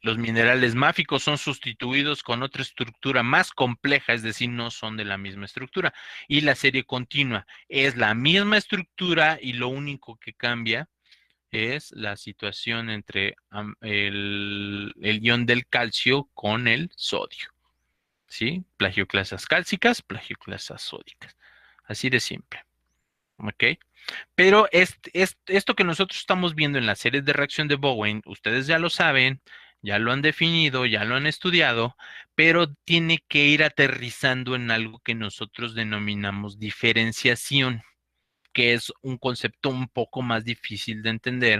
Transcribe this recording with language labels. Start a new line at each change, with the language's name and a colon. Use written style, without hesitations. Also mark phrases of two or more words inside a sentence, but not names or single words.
Spanish: Los minerales máficos son sustituidos con otra estructura más compleja, es decir, no son de la misma estructura. Y la serie continua es la misma estructura y lo único que cambia es la situación entre el ion del calcio con el sodio. ¿Sí? Plagioclasas cálcicas, plagioclasas sódicas. Así de simple. ¿Ok? Pero esto que nosotros estamos viendo en las series de reacción de Bowen, ustedes ya lo saben, ya lo han definido, ya lo han estudiado, pero tiene que ir aterrizando en algo que nosotros denominamos diferenciación, que es un concepto un poco más difícil de entender.